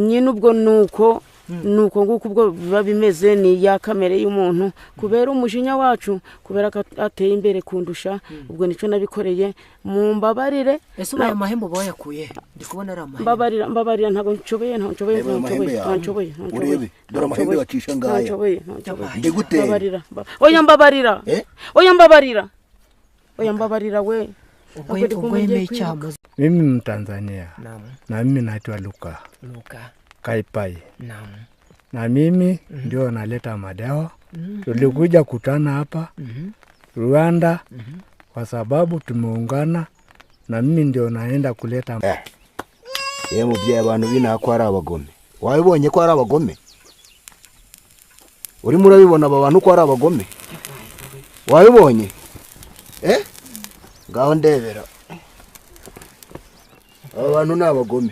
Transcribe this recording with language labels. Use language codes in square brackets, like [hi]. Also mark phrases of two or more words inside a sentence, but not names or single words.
[rw] nyine ubwo nuko nguko ubwo biba bimeze ni ya kamere y'umuntu kubera umujinya wacu kubera ko ateye imbere kundusha ubwo nico nabikoreye mumbabarire ese ubaye amahembo bayakuye ndi kubona ari amahembo mbabarira ntago nshoboye urebe dore amahembe bacisha ngaya ndigute mbabarira oya mbabarira we [sw] mimi Mtanzania na mimi naitwa Luka Kaipai na mimi ndio naleta madawa tulikuja kutana hapa Rwanda kwa tumeungana na mimi ndio naenda kuleta [rw] mubyeyi abantu binaha ko ari abagome wabibonye ko ari abagome urimo urabibona aba bantu ko ari abagome wabibonye ngaho ndebera aba bantu ni abagome